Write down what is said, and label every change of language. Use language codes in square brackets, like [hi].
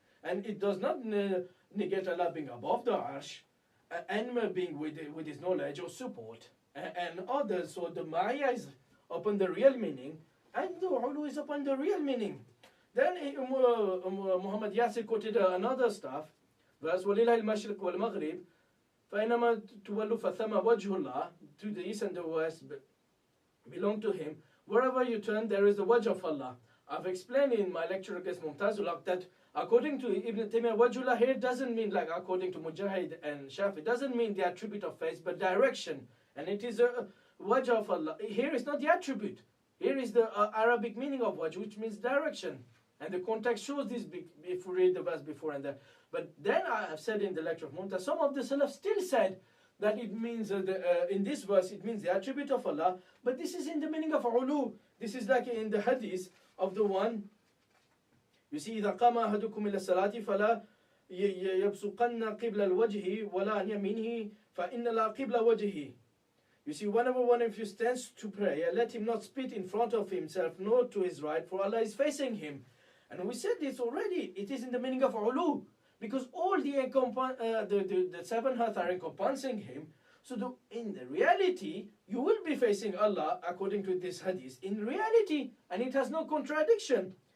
[en] And it does not negate Allah being above the arsh, and being with His knowledge or support, and others. So the Maya is upon the real meaning, and the Ulu is upon the real meaning. Then Muhammad Yasir quoted another stuff, verse, [ar] وَلِلَهِ الْمَشْرِقُ وَالْمَغْرِبِ فَإِنَّمَا تُوَلُّ فَثَمَّ وَجْهُ اللَّهِ. [en] To the east and the west belong to Him. Wherever you turn, there is the wajh of Allah. I've explained in my lecture against Mumtazullah that according to Ibn Taymiyyah, wajhullah here doesn't mean, like according to Mujahid and Shafi, doesn't mean the attribute of face, but direction. And it is a wajh of Allah. Here is not the attribute. Here is the Arabic meaning of wajh, which means direction. And the context shows this if we read the verse before and there. But then I have said in the lecture of Mumtaz, some of the Salaf still said that it means, in this verse, it means the attribute of Allah, but this is in the meaning of ulu. This is like in the hadith of the one, you see, [ar] إذا قام أحدكم إلى الصلاة فلا يبصقن قبل الوجه ولا عن يمينه فإن لا قبل وجهه. [en] You see, whenever one of you stands to pray, let him not spit in front of himself, nor to his right, for Allah is facing him. And we said this already. It is in the meaning of ulu, because all the 7 hearts are encompassing Him. So in the reality, you will be facing Allah according to this hadith in reality, and it has no contradiction.